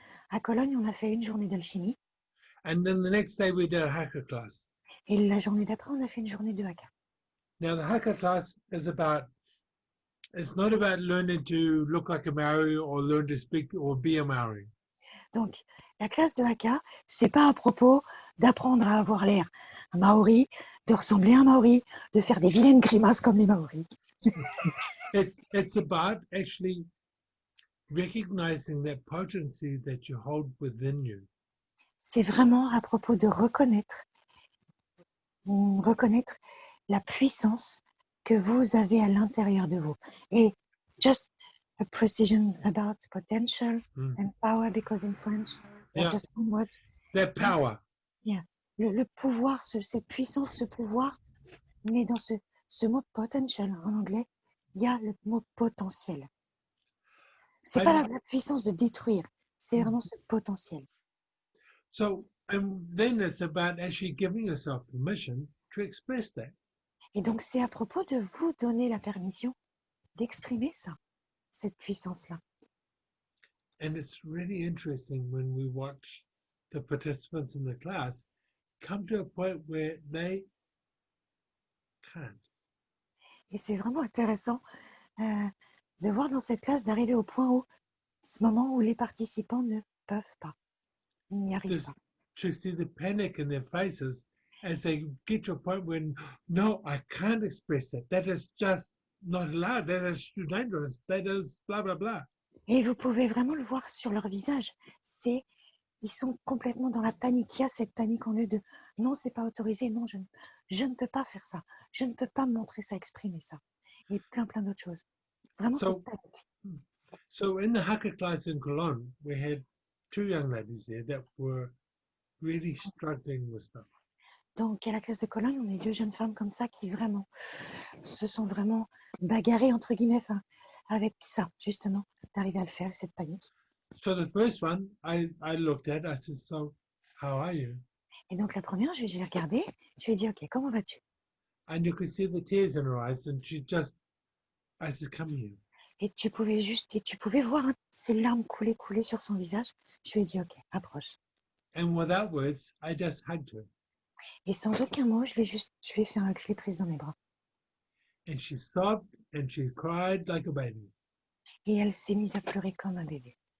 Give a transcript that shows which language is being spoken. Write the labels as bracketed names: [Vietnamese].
[French] À Cologne, on a fait une journée d'alchimie. [English] And then the next day we did a hacker class. [French] Et la journée d'après, on a fait une journée de haka. [English] Now the hacker class is it's not about learning to look like a Maori or learn to speak or be a Maori. [French] Donc, la classe de haka, c'est pas à propos d'apprendre à avoir l'air un Maori, de ressembler à un Maori, de faire des vilaines grimaces comme les Maoris. [English] It's about actually recognizing that potency that you hold within you. [French] C'est vraiment à propos de reconnaître la puissance que vous avez à l'intérieur de vous. [English] Et just a precision about potential and power, because in French, they're just one words. That power. Yeah. [French] Le pouvoir, cette puissance, ce pouvoir, mais dans ce mot potential en anglais, il y a le mot potentiel. C'est pas la puissance de détruire, c'est vraiment ce potentiel. [English] So, and then it's about actually giving yourself permission to express that. [French] Et donc, c'est à propos de vous donner la permission d'exprimer ça, cette puissance-là. [English] And it's really interesting when we watch the participants in the class come to a point where they can't. [French] Et c'est vraiment intéressant de voir dans cette classe d'arriver au point où, ce moment où les participants ne peuvent pas, n'y arrivent pas. [English] To see the panic in their faces as they get to a point when, no, I can't express that. That is just not allowed. That is too dangerous. That is blah, blah, blah. [French] Et vous pouvez vraiment le voir sur leur visage. Ils sont complètement dans la panique. Il y a cette panique en eux de non, c'est pas autorisé, non, je ne peux pas faire ça. Je ne peux pas me montrer ça, exprimer ça. Et plein d'autres choses. Vraiment, c'est panique. [English] So in the Haka class in Cologne, we had 2 young ladies there that were really struggling with stuff. [French] Donc, à la classe de Cologne, on est 2 jeunes femmes comme ça qui vraiment se sont vraiment bagarrées, entre guillemets, avec ça, justement, d'arriver à le faire, cette panique. [English] So the first one, I looked at, I said, so how are you? [French] Et donc, la première, je l'ai regardée, je lui ai dit, OK, comment vas-tu? [English] And you could see the tears in her eyes, and I said, come here. [French] Et tu pouvais voir ces larmes couler sur son visage. Je lui ai dit, OK, approche. [English] And without words, I just hugged her. [French] Et sans aucun mot, je lui ai fait un hug, je l'ai prise dans mes bras. [English] And she sobbed and she cried like a baby. [French] Et elle s'est mise à pleurer comme un bébé.